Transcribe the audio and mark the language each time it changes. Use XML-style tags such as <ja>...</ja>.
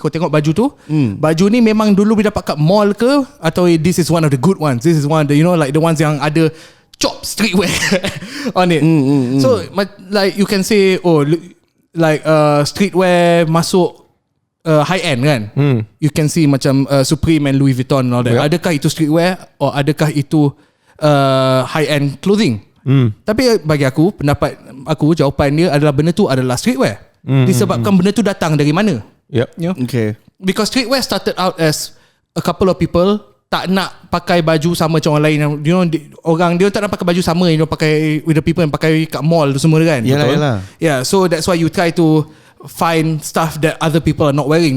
<ms>Kau tengok baju tu, baju ni memang dulu boleh dapat kat mall ke, atau</ms> <en>this is one of the good ones, this is one of the like the ones</en> <ms>yang ada chop streetwear</ms> <en>on it. So like you can say streetwear</en> <ms>masuk</ms> <en>high end</en> <ms>kan.</ms> <en>You can see</en> <ms>macam</ms> <en>Supreme and Louis Vuitton and all that.</en> <ms>Adakah itu streetwear or adakah itu high end clothing? Tapi bagi aku, pendapat aku, jawapan dia adalah benda tu adalah streetwear. Disebabkan benda tu datang dari mana.</ms> <en>Okay. Because streetwear started out as a couple of people</en> <ms>tak nak pakai baju sama macam orang lain. Orang dia tak nak pakai baju sama pakai</ms> <en>with the people</en> <ms>yang pakai kat mall tu semua kan. Yalah.</ms> <en>Yeah, so that's why you try to find stuff that other people are not wearing.</en>